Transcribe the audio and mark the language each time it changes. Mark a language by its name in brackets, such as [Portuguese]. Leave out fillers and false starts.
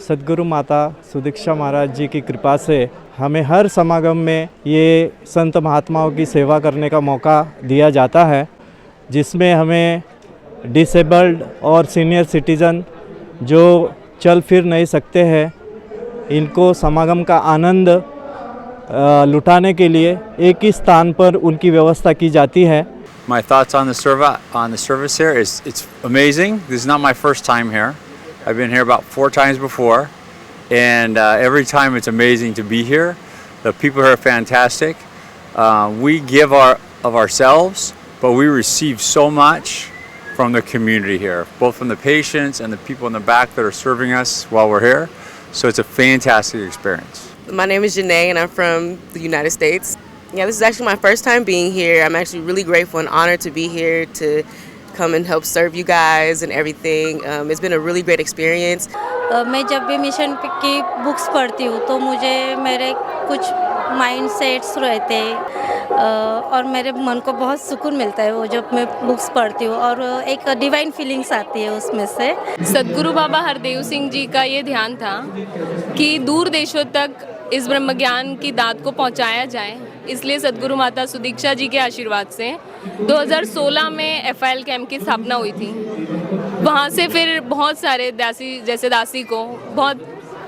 [Hindi] सद्गुरु माता सुदीक्षा महाराज जी की कृपा से हमें हर समागम में ये संत महात्माओं की सेवा करने का मौका दिया जाता है, जिसमें हमें डिसेबल्ड और सीनियर सिटीज़न जो चल फिर नहीं सकते हैं, इनको समागम का आनंद लुटाने के लिए एक ही स्थान पर उनकी व्यवस्था की जाती है। [English] My thoughts on the service here is it's amazing. This is not my first time here. I've been here about 4 times before, and every time it's amazing to be here. The people here are fantastic. We give of ourselves, but we receive so much from the community here, both from the patients and the people in the back that are serving us while we're here. So it's a fantastic experience. My name is Janae and I'm from the United States. Yeah, this is actually my first time being here. I'm actually really grateful and honored to be here to come and help serve you guys and everything. It's been a really great experience. [Hindi] मैं जब भी mission की books पढ़ती हूँ तो मुझे मेरे कुछ माइंड सेट्स रहते हैं और मेरे मन को बहुत सुकून मिलता है वो जब मैं बुक्स पढ़ती हूँ और एक डिवाइन फीलिंग्स आती है उसमें से। सद्गुरु बाबा हरदेव सिंह जी का ये ध्यान था कि दूर देशों तक इस ब्रह्म ज्ञान की दात को पहुंचाया जाए, इसलिए सद्गुरु माता सुदीक्षा जी के आशीर्वाद से 2016 में FIL कैंप की स्थापना हुई थी। वहाँ से फिर बहुत सारे दासी को बहुत